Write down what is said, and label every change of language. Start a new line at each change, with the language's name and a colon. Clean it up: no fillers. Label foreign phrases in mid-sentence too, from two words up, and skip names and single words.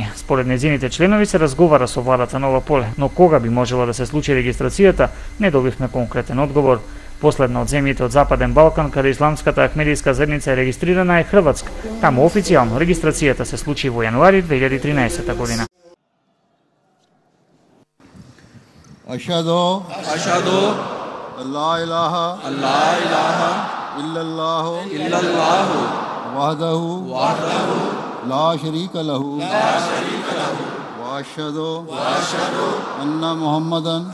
Macedonian: Според незините членови се разговара со владата на ова поле, но кога би можела да се случи регистрацијата, не добивме конкретен одговор. Последна од земјите од Западен Балкан каде исламската ахмедијска заедница е регистрирана е Хрватска. Таму официјално регистрацијата се случи во јануари 2013 година.
Arabic: أشهد أن لا إله إلا الله وحده لا شريك له وأشهد أن محمدا